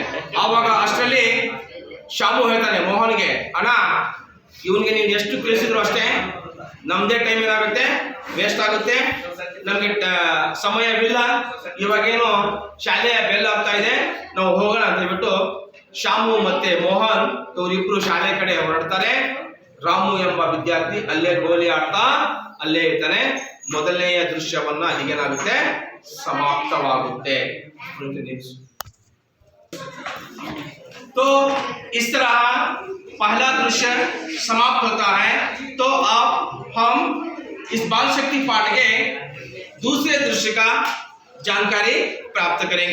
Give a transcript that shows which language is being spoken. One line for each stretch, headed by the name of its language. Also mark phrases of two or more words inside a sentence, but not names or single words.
Kannada: ಆವಾಗ ಅಷ್ಟರಲ್ಲಿ ಶಾಮು ಹೇಳ್ತಾನೆ ಮೋಹನ್ಗೆ, ಅಣ್ಣ ಇವನ್ಗೆ ನೀನು ಎಷ್ಟು ಕಳಿಸಿದ್ರು ಅಷ್ಟೇ, ನಮ್ದೇ ಟೈಮ್ ಏನಾಗುತ್ತೆ ವೇಸ್ಟ್ ಆಗುತ್ತೆ, ನಮ್ಗೆ ಸಮಯವಿಲ್ಲ, ಇವಾಗೇನು ಶಾಲೆಯ ಬೆಲ್ ಆಗ್ತಾ ಇದೆ, ನಾವು ಹೋಗೋಣ ಅಂತ ಹೇಳ್ಬಿಟ್ಟು ಶಾಮು ಮತ್ತೆ ಮೋಹನ್ ಇವರಿಬ್ರು ಶಾಲೆ ಕಡೆ ಹೊರಡ್ತಾರೆ. ರಾಮು ಎಂಬ ವಿದ್ಯಾರ್ಥಿ ಅಲ್ಲೇ ಗೋಲಿ ಆಡ್ತಾ ಅಲ್ಲೇ ಇರ್ತಾನೆ. ಮೊದಲನೆಯ ದೃಶ್ಯವನ್ನ ಅಲ್ಲಿಗೇನಾಗುತ್ತೆ समाप्तवागुत्ते।
Hindi: तो इस तरह पहला दृश्य समाप्त होता है। तो अब हम इस बाल शक्ति पाठ के दूसरे दृश्य का जानकारी प्राप्त करेंगे।